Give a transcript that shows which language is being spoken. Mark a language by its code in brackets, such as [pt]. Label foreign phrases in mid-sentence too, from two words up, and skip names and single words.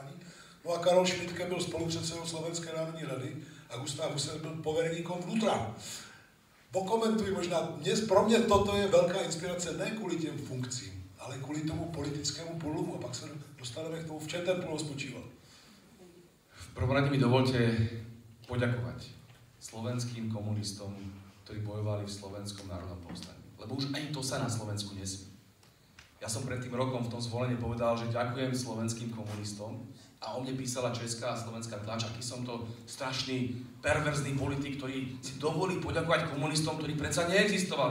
[cs] No a Karol Šmidtke byl spolupředsedou Slovenské národní rady a Gustav Husar byl [sk] povereníkom vnútra. [cs] Pokomentuj možná, dnes pro mě toto je velká inspirace ne kvůli těm funkcím, ale kvůli tomu politickému průlomu a pak se dostaneme k tomu, v čem ten průlom spočíval. [sk] V prvom rade mi dovolte poďakovať slovenským komunistom, ktorí bojovali v Slovenskom národnom povstaní. Lebo už ani to sa na Slovensku nesmí. Ja som pred tým rokom v tom zvolení povedal, že ďakujem slovenským komunistom a o mne písala česká a slovenská tlač, aký som to strašný, perverzný politik, ktorý si dovolí poďakovať komunistom, ktorí predsa neexistovali.